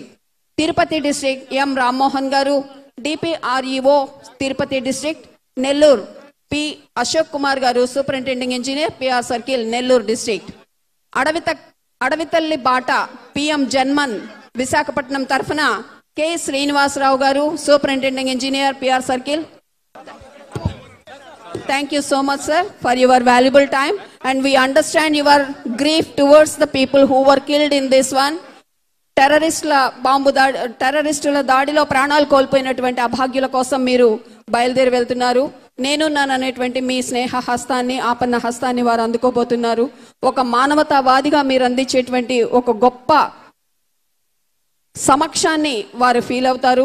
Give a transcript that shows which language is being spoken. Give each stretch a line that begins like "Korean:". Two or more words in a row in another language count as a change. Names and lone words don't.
English: Tirupati District M Ram Mohan garu DPREO Tirupati District. Nellore P Ashok Kumar garu Superintending Engineer PR Circle Nellore District. Adavitalli Bata PM Janman Visakhapatnam Tarfana K Srinivas Rao garu Superintending Engineer PR Circle. Thank you so much sir for your valuable time, and we understand your grief towards the people who were killed in this one.
Telugu: టెర్రరిస్టుల దాడిలో ప్రాణాలు కోల్పోయినటువంటి అభాగ్యుల కోసం మీరు బయలుదేరి వెళ్తున్నారు. నేను నాననేటువంటి మీ స్నేహ హస్తాన్ని ఆపన్న హస్తాన్ని వారు అందుకోబోతున్నారు. ఒక మానవతావాదిగా మీరు అందించేటువంటి ఒక గొప్ప సమక్షాన్ని వారు ఫీల్ అవుతారు.